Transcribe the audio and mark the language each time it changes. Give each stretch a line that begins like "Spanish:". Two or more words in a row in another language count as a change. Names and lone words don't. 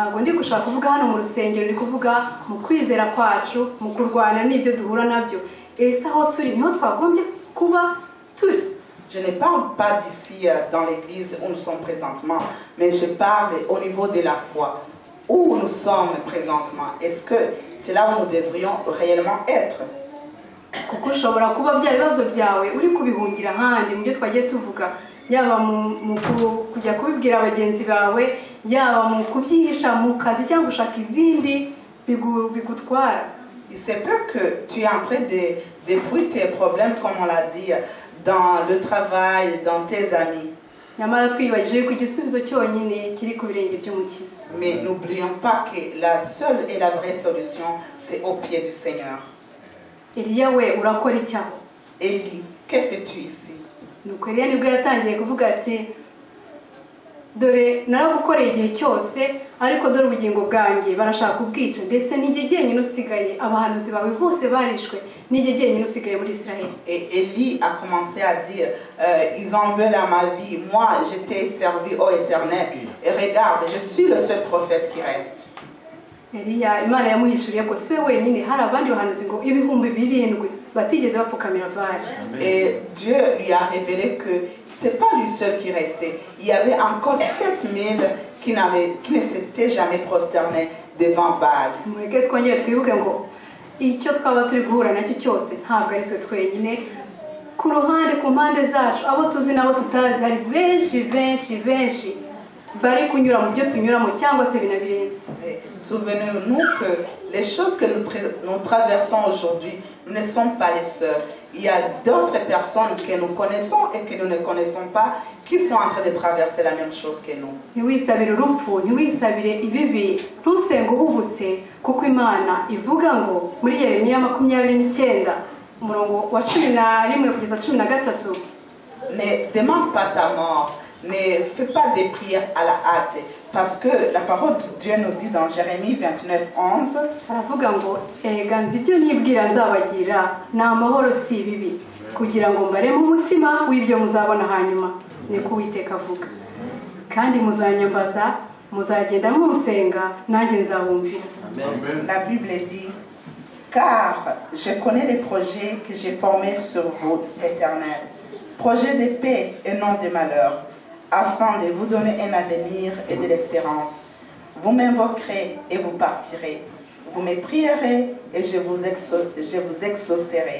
French: Je ne parle pas d'ici dans l'église où nous sommes présentement, mais je parle au niveau de la foi. Où nous sommes présentement, est-ce que c'est là où nous devrions réellement être?
Kinyarwanda: Yaba mu kujya kubibwira abagenzi bawe, yaba mu kubyihisha mu kazi cyangwa gushaka ibindi bigutwara.
French: Il se peut que tu es en train de fuir tes problèmes, comme on l'a dit, dans le travail, dans tes amis. Mais n'oublions pas que la seule et la vraie solution, c'est au pied du Seigneur. Élie, que fais-tu ici?
Kinyarwanda: Nuko Eliya nibwo yatangiye kuvuga ati dore naragukoreye igihe cyose, ariko dore ubugingo bwanjye barashaka kubwica, ndetse n'ijye jyenyine usigaye, abahanuzi bawe bose barishwe, n'ijye jyenyine usigaye muri Israël.
French: Et Élie a commencé à dire, ils en veulent à ma vie, moi je t'ai servi au Éternel, et regarde, je suis le seul prophète qui reste.
Kinyarwanda: Eliya Imana yamuhishuriye ko siwe wenyine, hari abandi bahanuzi ngo ibihumbi 7 batigeze bapfukamira Bali.
French: Et Dieu lui a révélé que c'est pas lui seul qui restait. Il y avait encore 7000 qui ne s'étaient jamais prosternés devant Baal.
Kinyarwanda: Mureke twongere twibuke ngo icyo twaba turi guhura nacyo cyose ntabwo ari twe twenyine. Ku ruhande, ku mpande zacu, abo tuzi nabo tutazi, hari benshi bari kunyura mu byo tunyuramo cyangwa se binabirenze.
French: Souvenez-nous que les choses que nous traversons aujourd'hui, nous ne sommes pas les seuls. Il y a d'autres personnes que nous connaissons et que nous ne connaissons pas qui sont en train de traverser la même chose que nous.
Kinyarwanda: Ntiwisabire urupfu, ntiwisabire ibibi, ntusenge uhubutse, kuko Imana ivuga ngo muri Yeremiya 29 umurongo wa 11 kugeza 13,
French: ne demande pas ta mort, ne fais pas des prières à la hâte, parce que la parole de Dieu nous dit dans Jérémie 29:11,
Kinyarwanda: aravuga ngo eganza ibyo nibwira nzabagira na amahoro si bibi, kugira ngo mbare mu mutima w'ibyo muzabona hanyuma, niko Uwiteka avuga, kandi muzanyambaza, muzagenda munsenga, nanjye nzabumvira.
French: La Bible dit, car je connais les projets que j'ai formés sur vous, dit l'Éternel, projets de paix et non de malheur, afin de vous donner un avenir et de l'espérance. Vous m'invoquerez et vous partirez. Vous me prierez et je vous exaucerai.